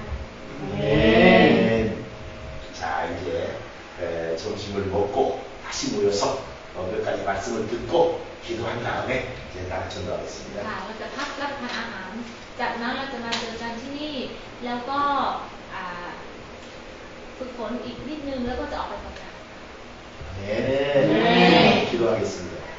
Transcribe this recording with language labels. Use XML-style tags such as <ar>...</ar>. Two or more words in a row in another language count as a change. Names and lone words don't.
<ko>아멘. 자 이제 점심을 먹고 다시 모여서 몇 가지 말씀을 듣고 기도한 다음에 이제 나가 전도하겠습니다.</ko> <th>ค่ะเราจะพักรับประทานอาหาร จากนั้นเราจะมาเจอกันที่นี่ แล้วก็ฝึกฝนอีกนิดนึงแล้วก็จะออกไปประกาศ</th> <ko>네. 기도하겠습니다.</ko>